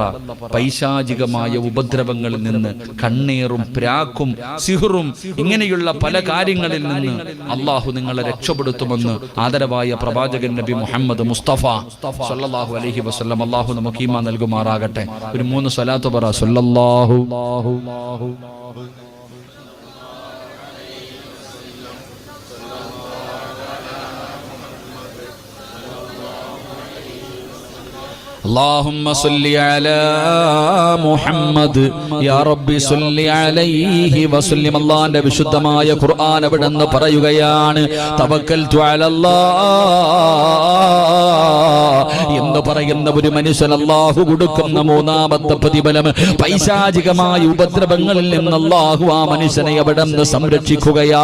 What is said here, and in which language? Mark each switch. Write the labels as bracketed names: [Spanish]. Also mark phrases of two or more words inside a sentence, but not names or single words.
[Malayalam] പൈശാചികമായ ഉപദ്രവങ്ങളിൽ നിന്ന്, കണ്ണേറും പ്രാക്കും സിഹ്റും ഇങ്ങനെയുള്ള പല കാര്യങ്ങളിൽ നിന്ന് അള്ളാഹു നിങ്ങളെ രക്ഷപ്പെടുത്തുമെന്ന് ആദരവായ പ്രവാചകൻ നബി മുഹമ്മദ് മുസ്തഫ [Arabic] صلى الله عليه وسلم. [Malayalam] അള്ളാഹു നമുക്ക് ഈമാൻ നൽകുമാറാകട്ടെ. ഒരു 3 സ്വലാത്ത് പറ. [Arabic] صلى الله اللهم صل على محمد يا رب صل عليه وسلم. [Malayalam] അല്ലാഹുവിന്റെ വിശുദ്ധമായ ഖുർആൻ അവിടെന്ന് പറയുകയാണ്, [Arabic] توكلت على الله [Malayalam] എന്ന് പറയുന്ന ഒരു മനുഷ്യൻ അല്ലാഹു കൊടുക്കുന്ന 3ാമത്തെ പ്രതിഫലം, പൈശാചികമായ ഉപദ്രവങ്ങളിൽ നിന്ന് അല്ലാഹു ആ മനുഷ്യനെ അവിടെന്ന് സംരക്ഷിക്കുകയാ.